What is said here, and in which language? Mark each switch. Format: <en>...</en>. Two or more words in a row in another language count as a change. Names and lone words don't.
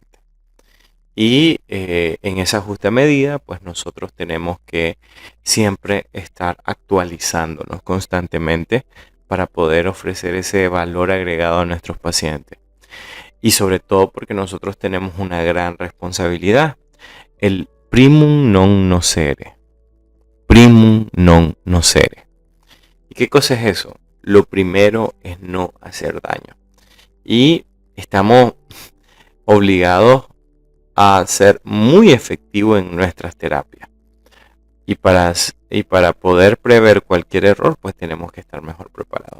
<es>Y en esa justa medida, pues nosotros tenemos que siempre estar actualizándonos constantemente para poder ofrecer ese valor agregado a nuestros pacientes. Y sobre todo porque nosotros tenemos una gran responsabilidad.</es> <la>El primum non nocere. Primum non nocere.</la> <es>¿Y qué cosa es eso? Lo primero es no hacer daño. Y estamos obligados a ser muy efectivos en nuestras terapias. Y para poder prever cualquier error, pues tenemos que estar mejor preparados.</es>